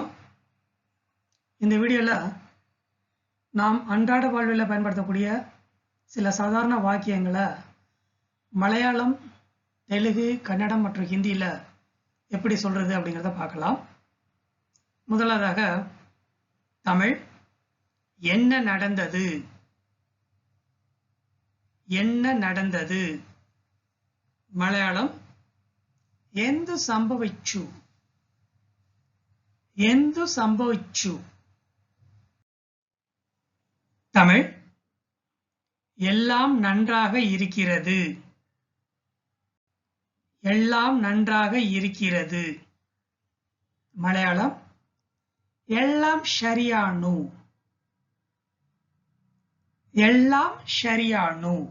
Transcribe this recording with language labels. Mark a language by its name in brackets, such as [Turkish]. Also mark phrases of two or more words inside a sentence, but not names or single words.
[Tamil] இந்த வீடியோல நாம் அன்றாட வாழ்வில் பயன்படுத்தக்கூடிய சில சாதாரண வாக்கியங்களை மலையாளம், தெலுங்கு, கன்னடம் மற்றும் ஹிந்தியில எப்படி சொல்றது அப்படிங்கிறத பார்க்கலாம். முதலாவதாக தமிழ், என்ன நடந்தது, என்ன நடந்தது. மலையாளம், [Malayalam] എന്തു സംഭവിച്ചു, എന്തു സംഭവിച്ചു. [Tamil] தமிழ், எல்லாம் நன்றாக இருக்கிறது, எல்லாம் நன்றாக இருக்கிறது. [Malayalam] மலையாளம், எல்லாம் ശരിയാണു, எல்லாம் ശരിയാണു.